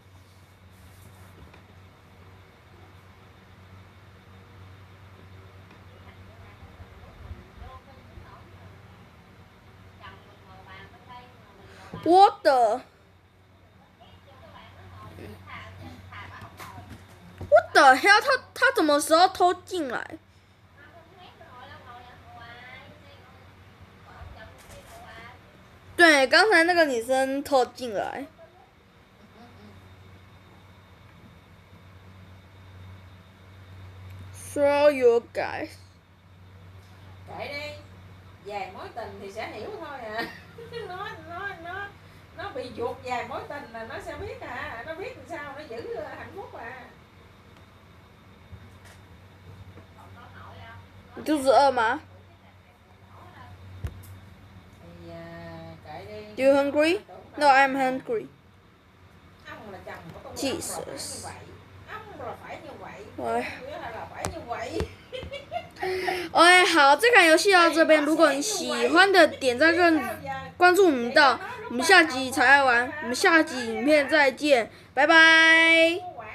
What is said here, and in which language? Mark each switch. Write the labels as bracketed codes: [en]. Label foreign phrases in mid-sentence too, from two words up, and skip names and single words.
[zh] 我的hell！他什么时候偷进来？对，刚才那个女生偷进来。 [en] Show you guys。 [vi] Kệ đi, vài mối tình thì sẽ hiểu thôi à. Nó bị chuột vài mối tình là nó sẽ biết à, nó biết làm sao nó giữ hạnh phúc à. [zh] 你肚子饿吗 [vi] Thì kệ đi. [en] Do you hungry? No, I'm hungry. [vi] Ông là chồng của tôi. Jesus. Ông là phải như vậy. Ôi. Là phải như vậy. [zh] OK， 好，这款游戏到这边。如果你喜欢的，点赞跟关注我们到，我们下集才来玩。我们下集影片再见，拜拜。